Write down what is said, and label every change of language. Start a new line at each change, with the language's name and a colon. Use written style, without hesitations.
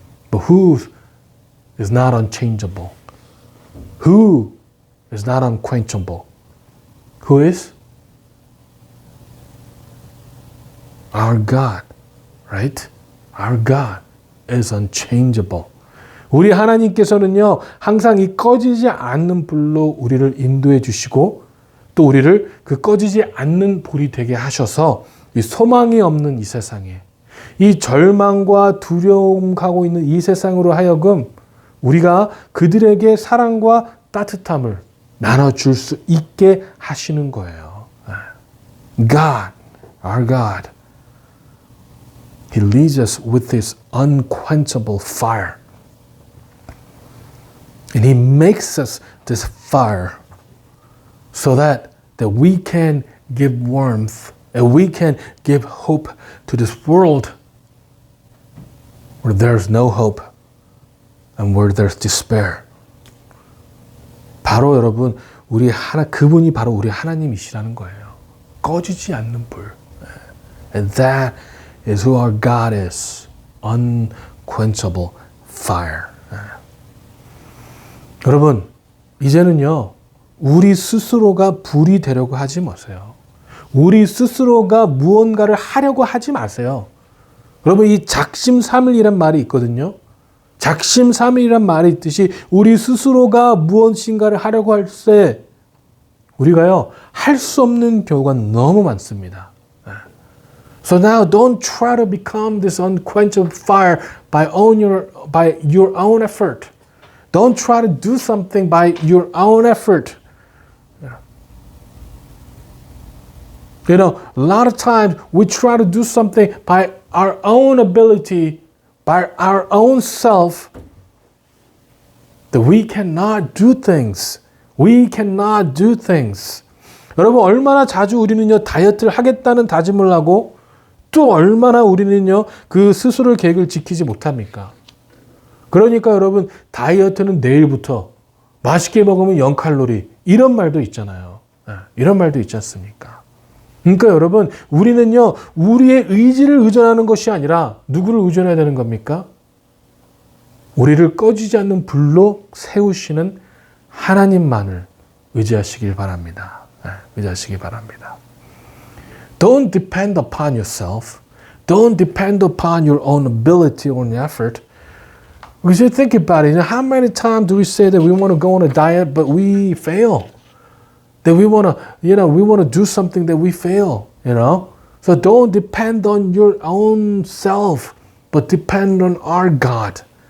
English: But who is not unchangeable? Who is not unquenchable? Who is? Our God, right? Our God is unchangeable.
Korean: 우리 하나님께서는요, 항상 이 꺼지지 않는 불로 우리를 인도해 주시고 또 우리를 그 꺼지지 않는 불이 되게 하셔서 이 소망이 없는 이 세상에 이 절망과 두려움하고 있는 이 세상으로 하여금 우리가 그들에게 사랑과 따뜻함을 나눠줄 수 있게 하시는 거예요.
English: God, our God, He leads us with His unquenchable fire. And He makes us this fire so that we can give warmth and we can give hope to this world where there's no hope and where there's despair.
Korean: 바로 여러분, 그분이 바로 우리 하나님이시라는 거예요. 꺼지지 않는 불.
English: And that is who our God is. Unquenchable fire.
Korean: 여러분, 이제는요, 우리 스스로가 불이 되려고 하지 마세요. 우리 스스로가 무언가를 하려고 하지 마세요. 여러분, 이 작심삼일이란 말이 있거든요. 작심삼일이란 말이 있듯이 우리 스스로가 무엇인가를 하려고 할 때 우리가요, 할 수 없는 경우가 너무 많습니다.
English: So now don't try to become this unquenchable fire by your own effort. Don't try to do something by your own effort. A lot of times we try to do something by our own ability, by our own self, that we cannot do things. We cannot do things.
Korean: 여러분, 얼마나 자주 우리는요, 다이어트를 하겠다는 다짐을 하고 또 얼마나 우리는요, 그 스스로의 계획을 지키지 못합니까? 그러니까 여러분, 다이어트는 내일부터 맛있게 먹으면 0칼로리 이런 말도 있잖아요. 이런 말도 있지 않습니까? 그러니까 여러분, 우리는요, 우리의 의지를 의존하는 것이 아니라 누구를 의존해야 되는 겁니까? 우리를 꺼지지 않는 불로 세우시는 하나님만을 의지하시길 바랍니다. 의지하시기 바랍니다.
English: Don't depend upon yourself. Don't depend upon your own ability or effort. Because you think about it, how many times do we say that we want to go on a diet, but we fail? That we want to do something that we fail, So don't depend on your own self, but depend on our God.